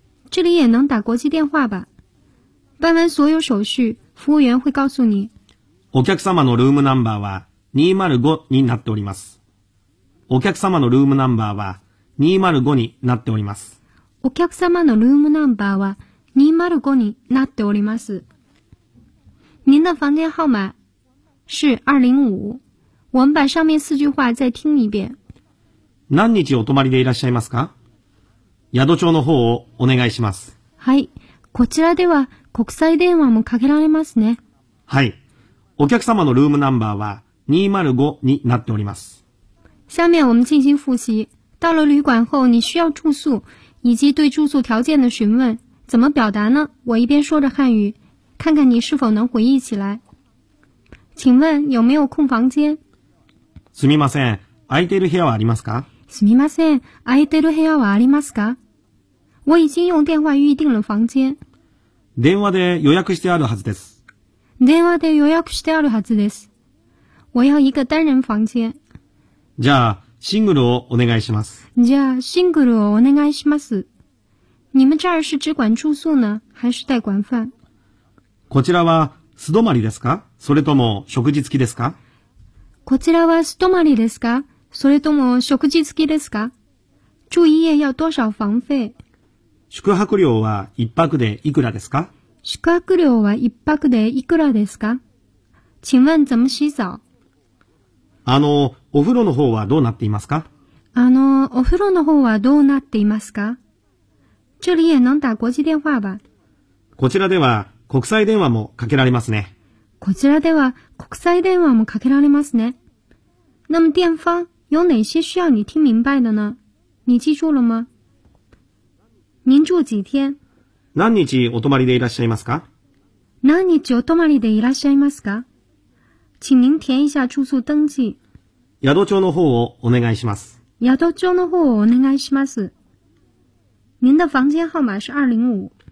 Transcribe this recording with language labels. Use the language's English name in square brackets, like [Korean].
[Chinese] 这里也能打国际电话吧。办完所有手续，服务员会告诉你。 [Japanese] お客様のルームナンバーは205になっております。お客様のルームナンバーは205になっております。お客様のルームナンバーは205になっております。 [Chinese] 您的房间号码是205。我们把上面四句话再听一遍。 [Japanese] 何日お泊まりでいらっしゃいますか？宿帳の方をお願いします。はい。こちらでは国際電話もかけられますね。はい。お客様のルームナンバーは205になっております。 [Chinese] 下面我们进行复习。到了旅馆后你需要住宿以及对住宿条件的询问。怎么表达呢？我一边说着汉语，看看你是否能回忆起来。请问有没有空房间？ [Japanese] すみません。空いている部屋はありますか？すみません。空いている部屋はありますか？ [Chinese] 我已经用电话预定了房间。 [Japanese] 電話で予約してあるはずです。電話で予約してあるはずです。 [Chinese] 我要一个单人房间。 [Japanese] じゃあ、シングルをお願いします。じゃあ、シングルをお願いします。 [Chinese] 你们这儿是只管住宿呢、还是带管饭？ [Japanese] こちらは素泊まりですか？それとも食事付きですか？こちらは素泊まりですか？それとも食事付きですか？ [Chinese] 住一夜要多少房费？ [Japanese] 宿泊料は一泊でいくらですか？宿泊料は一泊でいくらですか？ [Chinese] 请问怎么洗澡？ [Japanese] あのお風呂の方はどうなっていますか？あのお風呂の方はどうなっていますか？ [Chinese] 这里也能打国际电话吧？ [Japanese] こちらでは国際電話もかけられますね。こちらでは国際電話もかけられますね。 [Chinese] 那么电方有哪些需要你听明白的呢？你记住了吗？您住几天？ [Japanese] 何日お泊まりでいらっしゃいますか？何日お泊まりでいらっしゃいますか？ [Chinese] 请您填一下住宿登记。 [Japanese] 宿帳の方をお願いします。宿帳の方をお願いします。 [Chinese] 您的房间号码是205。